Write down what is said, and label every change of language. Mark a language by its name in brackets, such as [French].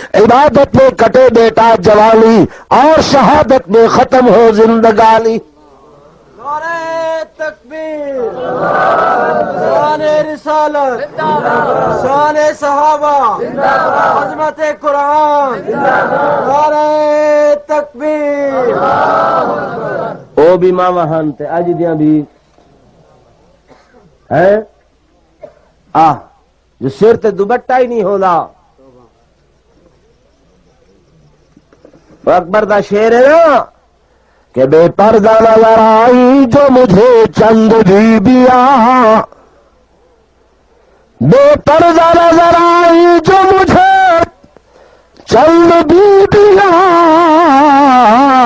[Urdu] عبادت میں کٹے بیٹا جوانی اور شہادت میں ختم ہو زندگانی. نعرہ تکبیر شان رسالت شان صحابہ عظمت قرآن نعرہ تکبیر. [Punjabi] او بھی ماں وہاں تے اج دیاں بھی ہے جو سر تے دوپٹہ ہی نہیں ہونا. اکبر دا شعر ہے نا کہ [Urdu] بے پردہ نظر آئی جو مجھے چند بیبیاں [Punjabi] بے پردہ نظر آئی جو مجھے چند بیبیاں